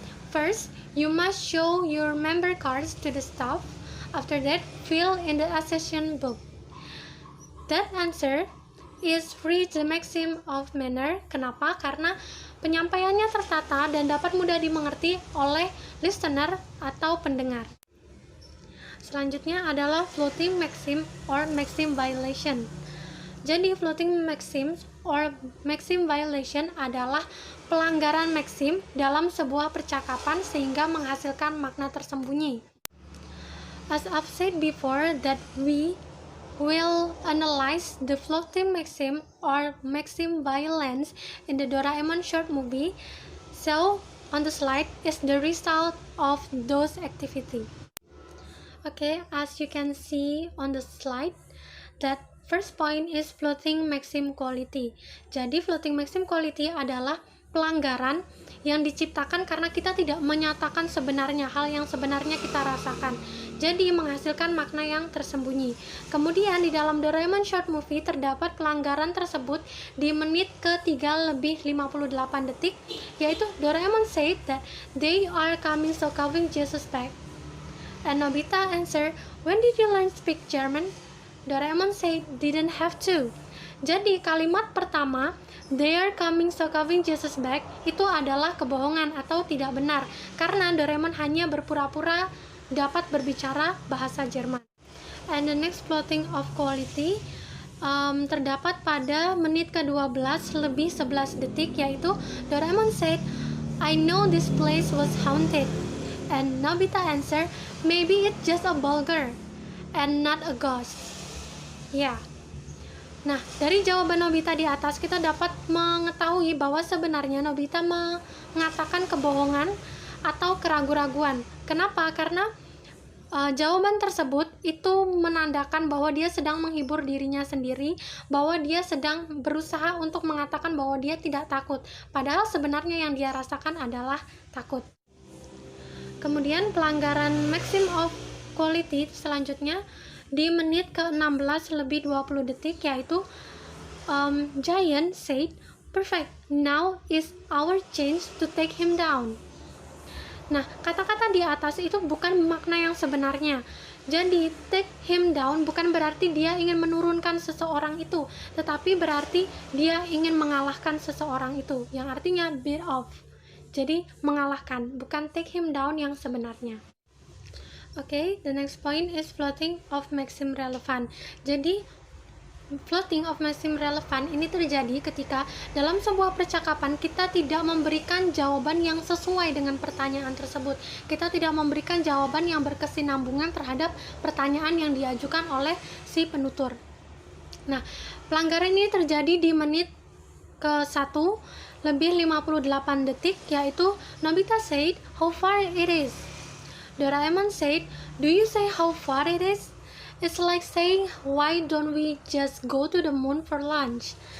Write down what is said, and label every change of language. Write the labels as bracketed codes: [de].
[en] First, you must show your member cards to the staff. After that, fill in the accession book. That answer is free the maxim of manner. [id] Kenapa? Karena penyampaiannya tertata dan dapat mudah dimengerti oleh listener atau pendengar. Selanjutnya adalah floating maxim or maxim violation. Jadi floating maxim or maxim violation adalah pelanggaran maxim dalam sebuah percakapan sehingga menghasilkan makna tersembunyi. [en] As I've said before that we will analyze the floating maxim or maxim violence in the Doraemon short movie. So on the slide is the result of those activity. Okay, as you can see on the slide that first point is floating maxim quality. [id] Jadi floating maxim quality adalah pelanggaran yang diciptakan karena kita tidak menyatakan sebenarnya hal yang sebenarnya kita rasakan. Jadi menghasilkan makna yang tersembunyi. Kemudian di dalam Doraemon short movie terdapat pelanggaran tersebut di menit ke-3 lebih 58 detik, yaitu [en] Doraemon said that they are coming so coming Jesus back. And Nobita answer, when did you learn speak German? Doraemon said didn't have to. [id] Jadi kalimat pertama [en] they are coming so coming Jesus back [id] itu adalah kebohongan atau tidak benar karena Doraemon hanya berpura-pura dapat berbicara bahasa Jerman. [en] And the next floating of quality [id] terdapat pada menit ke-12 lebih 11 detik, yaitu [en] Doraemon said I know this place was haunted. And Nobita answer maybe it's just a burglar and not a ghost. [id] Ya. Nah, dari jawaban Nobita di atas kita dapat mengetahui bahwa sebenarnya Nobita mengatakan kebohongan atau keraguan-raguan. Kenapa? Karena jawaban tersebut itu menandakan bahwa dia sedang menghibur dirinya sendiri, bahwa dia sedang berusaha untuk mengatakan bahwa dia tidak takut, padahal sebenarnya yang dia rasakan adalah takut. Kemudian pelanggaran maxim of quality selanjutnya di menit ke-16 lebih 20 detik, yaitu Giant said, [en] "Perfect, now is our chance to take him down." [id] Nah, kata-kata di atas itu bukan makna yang sebenarnya. Jadi, take him down bukan berarti dia ingin menurunkan seseorang itu, tetapi berarti dia ingin mengalahkan seseorang itu, yang artinya beat off. Jadi, mengalahkan, bukan take him down yang sebenarnya. [en] Okay, the next point is floating of maxim relevant. [id] Jadi, floating of maxim relevant ini terjadi ketika dalam sebuah percakapan kita tidak memberikan jawaban yang sesuai dengan pertanyaan tersebut. Kita tidak memberikan jawaban yang berkesinambungan terhadap pertanyaan yang diajukan oleh si penutur. Nah, pelanggaran ini terjadi di menit ke-1 lebih 58 detik, yaitu Nobita said, [en] "How far it is?" Doraemon said, "Do you say how far it is? It's like saying, why don't we just go to the moon for lunch?"